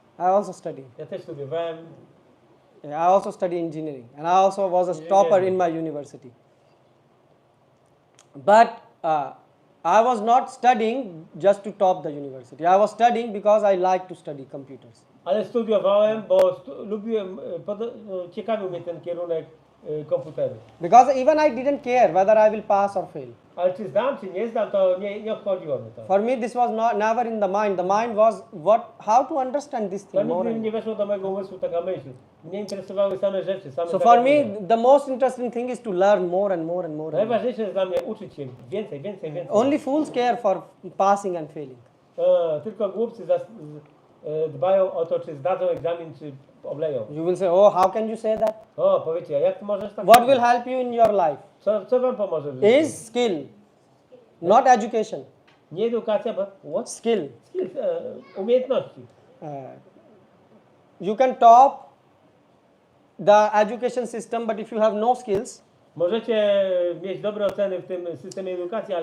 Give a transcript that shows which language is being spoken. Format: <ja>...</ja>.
<en>I also studied.</en> <pl>Ja też studiowałem.</pl> <en>I also studied engineering and I also was a topper in my university. But I was not studying just to top the university. I was studying because I like to study computers.</en> <pl>Ale studiowałem, bo lubiłem, ciekawił mnie ten kierunek komputery.</pl> <en>Because even I didn't care whether I will pass or fail.</en> <pl>Ale czy zdam, czy nie zdam, to nie obchodziło mnie to.</pl> <en>For me, this was never in the mind. The mind was how to understand this</en> <pl>To</pl> <en>thing more.</en> <pl>nigdy nie weszło do mojego umysłu taka myśl. Mnie interesowały same rzeczy, same</pl> <en>So for me,</en> <pl>zagadnienia.</pl> <en>the most interesting thing is to learn more and more and more.</en> <pl>Najważniejsze jest dla mnie uczyć się więcej.</pl> <en>Only fools care for passing and failing.</en> <pl>Tylko głupcy dbają o to, czy zdadzą egzamin, czy obleją.</pl> <en>You will say, oh, how can you say that?</en> <pl>O, powiecie, a jak ty możesz tak</pl> <en>What</en> <pl>mówić?</pl> <en>will help you in your life</en> <pl>Co wam pomoże w życiu?</pl> <en>is skill, not education.</en> <pl>Nie edukacja, bo</pl> <en>what? Skill.</en> <pl>Skills, umiejętności.</pl> <en>You can top the education system, but if you have no skills,</en> <pl>Możecie mieć dobre oceny w tym systemie edukacji, ale</pl>